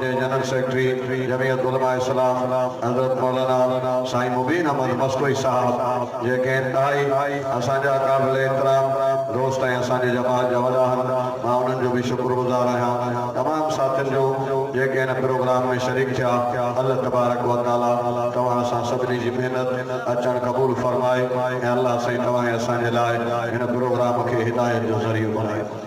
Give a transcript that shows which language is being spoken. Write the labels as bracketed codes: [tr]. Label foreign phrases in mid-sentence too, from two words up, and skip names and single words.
[sd] जे [en] General Secretary [sd] जमीयत उलमा इस्लाम हज़रत मौलाना साईं मुबीन अहमद मस्तोई साहब जेके इंतहाई असांजा क़ाबिल एतिराम दोस्त ऐं असांजे जमात जा वॾा आहिनि मां उन्हनि जो बि शुक्रगुज़ार आहियां तमामु साथियुनि जो जेके हिन प्रोग्राम में शरीक थिया [ar] الله تبارك وتعالى [sd] तव्हां असां सभिनी जी महिनत अचणु क़बूल फरमाए ऐं अल्लाह साईं तव्हां असांजे लाइ हिन प्रोग्राम खे हिदायत जो ज़रियो बणाए